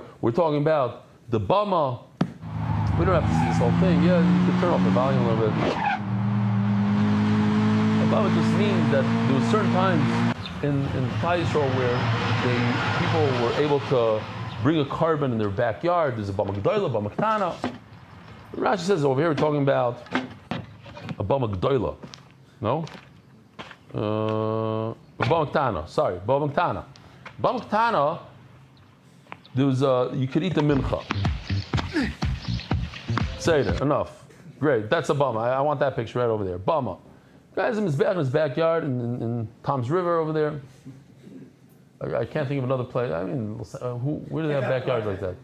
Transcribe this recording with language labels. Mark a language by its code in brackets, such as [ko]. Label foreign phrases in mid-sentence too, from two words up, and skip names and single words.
[en] We're talking about the bama. We don't have to see this whole thing. Yeah, you can turn off the volume a little bit. Bama just means that there were certain times in [he] Klal Yisrael [en] where people were able to bring a carbon in their backyard. There's a [he] bama g'dola, bama ktana. [en] Rashi says over here we're talking about a [he] bama g'dola. [en] No? [he] Bama ktana. Sorry, bama ktana. Bama ktana. [en] There was you could eat the mincha. Say it. Enough. Great. That's a bama. I want that picture right over there. Bama. Guys in his backyard in Tom's River over there. I can't think of another place. I mean, where do they have backyards like that?